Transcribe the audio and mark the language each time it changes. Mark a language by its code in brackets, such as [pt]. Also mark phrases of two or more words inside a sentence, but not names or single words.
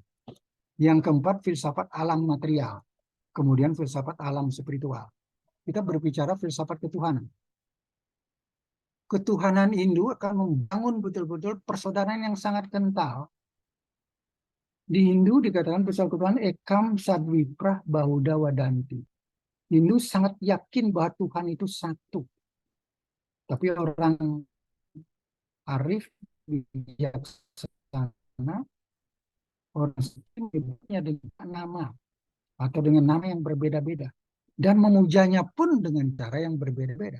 [id] Yang keempat, filsafat alam material. Kemudian filsafat alam spiritual. Kita berbicara filsafat ketuhanan. Ketuhanan Hindu akan membangun betul-betul persaudaraan yang sangat kental. Di Hindu dikatakan filsafat ketuhanan [sa] ekam sadviprah bahuda wadanti. [id] Hindu sangat yakin bahwa Tuhan itu satu. Tapi orang arif, bijaksana, orang menyebutnya dengan nama atau dengan nama yang berbeda-beda. Dan memujanya pun dengan cara yang berbeda-beda.